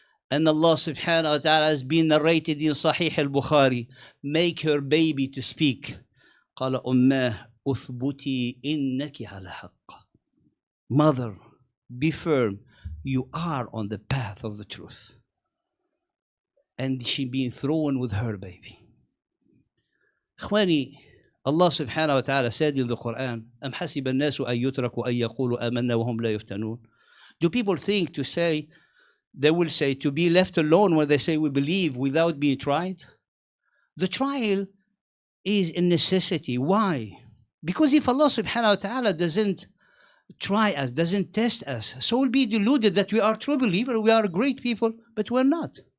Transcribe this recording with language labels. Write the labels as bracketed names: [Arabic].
[English] And Allah subhanahu wa ta'ala has been narrated in Sahih al-Bukhari, make her baby to speak. [Arabic] قال أماه أثبتي إنك على حق. [English] Mother, be firm, you are on the path of the truth. And she being thrown with her baby. [Arabic] إخواني, Allah subhanahu wa ta'ala [English] said in the Quran, [Arabic] أم حسب الناس أن يتركوا أن يقولوا آمنا وهم لا يفتنون. [English] Do people think to say, they will say, to be left alone when they say we believe without being tried? The trial is a necessity. Why? Because if Allah subhanahu wa ta'ala doesn't try us, doesn't test us, so we'll be deluded that we are true believers, we are great people, but we're not.